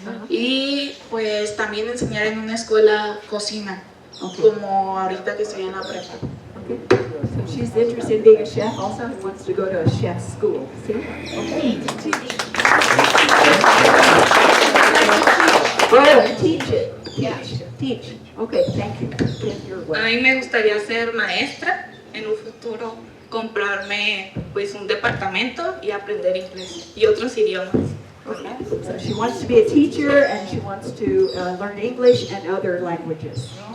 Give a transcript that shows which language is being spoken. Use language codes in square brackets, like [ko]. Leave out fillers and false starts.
[es] Y pues también enseñar en una escuela cocina, como ahorita que estoy en la prepa. [en] Okay. So she's interested in being a chef also and wants to go to a chef's school. See? Okay. Oh, teach it. Teach. Okay, thank you. [es] A mí me gustaría ser maestra en un futuro, comprarme pues un departamento y aprender inglés y otros idiomas. [en] Okay. So she wants to be a teacher and she wants to learn English and other languages.